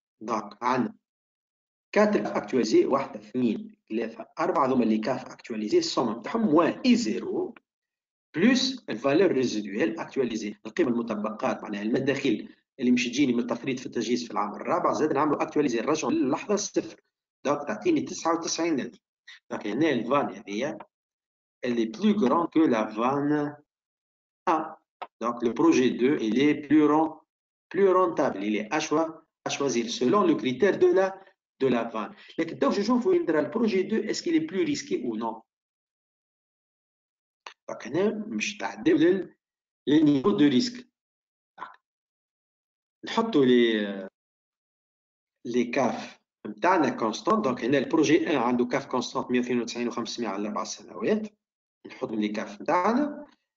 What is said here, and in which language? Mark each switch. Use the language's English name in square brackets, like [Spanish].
[Arabic] دونك عندنا 4 اكتواليزي، 1 2 3 4 هذوما اللي كاف اكتواليزي السوم نتاعهم موان اي زيرو بلس الفالور ريزيدويل اكتواليزي، القيمه المطبقات معناها المداخيل اللي مش تجيني من التفريط في التجهيز في العام الرابع، زاد نعملوا اكتواليزي نرجعوا للحظه الصفر. دونك تعطيني 99. دونك هنا الفان هذيا [French] elle est plus grande que la vanne A. Donc le projet 2 il est plus rentable, il est à choisir selon le critère de la vanne. [Arabic] لكن تو نشوفوا [French] le projet 2 est-ce qu'il est plus risqué ou non. [Arabic] Donc هنا مش تعدل للنيفو دو ريسك. نحطوا لي كاف نتاعنا كونستانت. دونك هنا البروجي 1 عنده كاف كونستانت 192 و500 على 4 سنوات، نحطوا لي كاف نتاعنا.